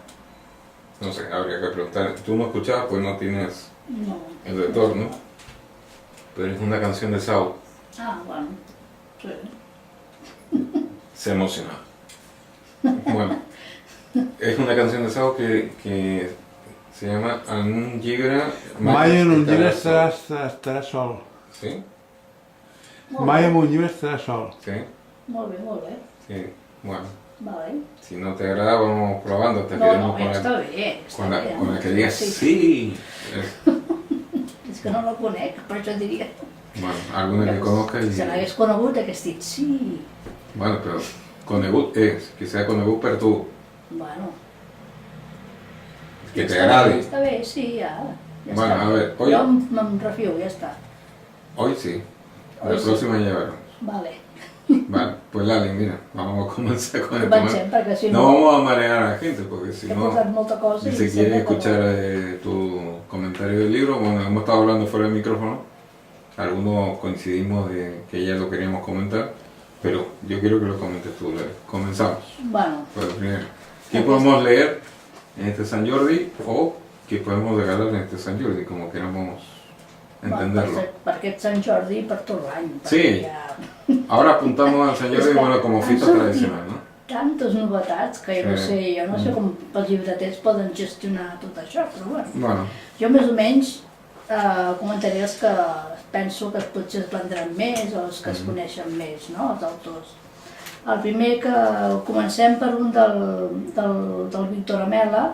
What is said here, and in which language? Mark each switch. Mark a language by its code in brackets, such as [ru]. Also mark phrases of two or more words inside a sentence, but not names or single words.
[es] No sé, habría que preguntar. Tú no escuchabas, pues no tienes el retorno, pero es una canción de Saúl. Ah, bueno. Sí. se emocionó. Bueno, es una canción de Sao que se llama En un llibre... [ca] Mai en un llibre estaràs sol. [es] Sí? [ca] Mai en un llibre estaràs sol. [es] Sí, [ca] Molt bé, molt bé. [es] sí. Bueno, Vale. si no te agrada, vamos probando hasta que [ca] No, [es] demos [ca] no, està bé, està [es] con la, [ca] bé. [es] con la que digas sí. [ca] És que no la conec, per això diria. [es] Bueno, alguna que conozca y... [ca] Si l'hagués conegut, hagués dit sí. [es] Bueno, pero conegut es, que sea [ca] conegut per tu, [es] Bueno. que te [ca] Està [es] agrade. [ca] bé, està bé, sí, ja. Ja [es] Bueno, [ca] està. [es] a ver, hoy- [ca] Jo me'n refio, ja està. [es] Hoy sí, la Hoy sí. próxima ya veremos. Vale. Vale, pues Lali, mira, vamos a comenzar con el tema. [ca] Comencem, perquè si [es] No [ca] no, [es] vamos a marear a la gente, porque si [ca] he [es] no, [ca] posat molta cosa [es] si [ca] i [es] se quiere [ca] sembla que [es] escuchar [ca] no. [es] tu comentario del libro, bueno, hemos estado hablando fuera del micrófono, algunos coincidimos de que ya lo queríamos comentar, pero yo quiero que lo comentes tú, Lali. Comenzamos. Bueno, Pues primero, ¿qué podemos leer en este San Jordi o qué podemos regalar en este San Jordi, como queramos entenderlo? [ca] per aquest Sant Jordi i per tot l'any. [es] Sí. [ca] perquè hi ha [es] Ahora apuntamos al San Jordi, bueno, como [ca] Han fita sortit [es] tradicional, ¿no? [ca] tantes novetats que jo no sé com els llibreters poden gestionar tot això, però bueno. Bueno, Jo més o menys comentaré els que penso que potser es vendran més o els que es coneixen més, no?, els autors. El primer que comencem per un del Víctor Amela,